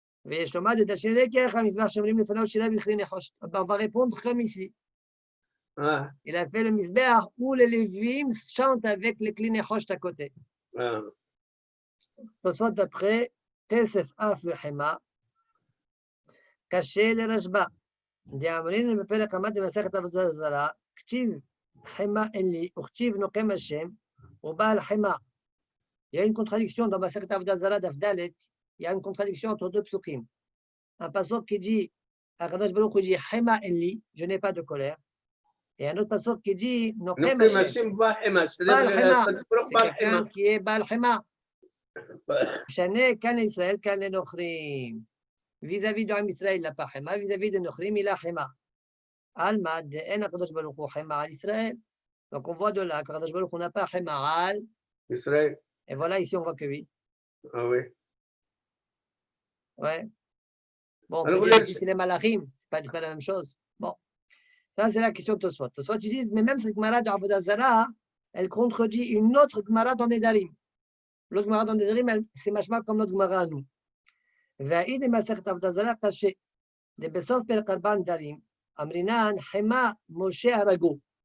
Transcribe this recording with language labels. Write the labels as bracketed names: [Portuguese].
[French] On va répondre comme ici. Ah, Il a fait le Mizbeach où les Lévim chantent avec les Kli Nechosh à côté. ah. Tosfot d'après, Kesef Af Hema, caché les Rashba. [Hebrew] דאמרין בפרק עמד במסכת עבודה זרה, כתיב חמה אין לי, וכתיב נוקם השם, ובעל חמה. [French] Il y a une contradiction dans Masechet Avodah Zarah Daf Dalet, il y a une contradiction entre deux psukim. Un pasuk qui dit, Akadosh Baruch Hu dit, Hema en li, je n'ai pas de colère. Et un autre pasuk qui dit, Nokem Hashem, Baal Hema, c'est quelqu'un qui est Baal Hema. Shane kan Israël, kan les Nochrim. Vis-à-vis d'Am Israël, il n'a pas Hema, vis-à-vis de Nochrim, il a Hema. Alma, de En Akadosh Baruch Hu Hema al Israël. Donc on voit de là qu'Akadosh Baruch Hu n'a pas Hema al Israël. Et voilà, ici on voit que oui. Ah oui. Ouais. Bon, on Alors, peut dire ici c'est les malachim, c'est pas la même chose. Bon, ça c'est la question de Tosfot. Tosfot, ils disent, mais même cette Gemara de Avodah Zarah, elle contredit une autre Gemara dans Nedarim. L'autre Gemara dans Nedarim, c'est machma comme notre Gemara à nous. [Aramaic] והאי דמסכת עבודה זרה קשה. דבסוף פרק 4 נדרים, אמרינן, חמה משה הרגו.